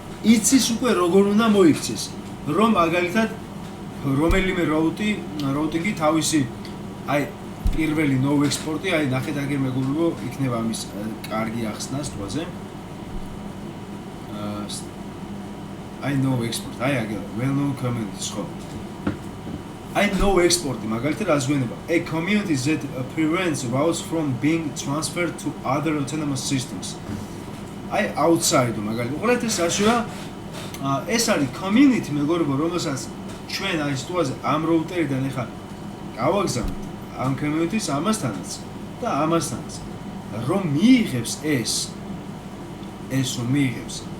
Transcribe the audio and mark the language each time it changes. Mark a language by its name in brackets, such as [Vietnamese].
[Georgian] იცის უკვე როგორ უნდა მოიქცეს, რომ მაგალითად რომელიმე route-ი თავისი აი პირველი no export-ი, აი ნახეთ აგერ მეგობრებო, იქნება ამის კარგი ახსნა სტვაზე. აი no export, აი აგერ well-known communities ხო. აი no export-ი მაგალითად რას გვენება? [English] A community that prevents routes from being transferred to other autonomous systems. [Georgian] აი outside მაგალითად. უყურეთ ეს რაშია? ეს არის community მეგობრებო, რომელსაც ჩვენ აი სტუაზე ამ route-ერიდან ეხა გავაგზავნით ამ community-ს ამასთანაც და ამასთანაც. რომ მიიღებს ეს რომ მიიღებს.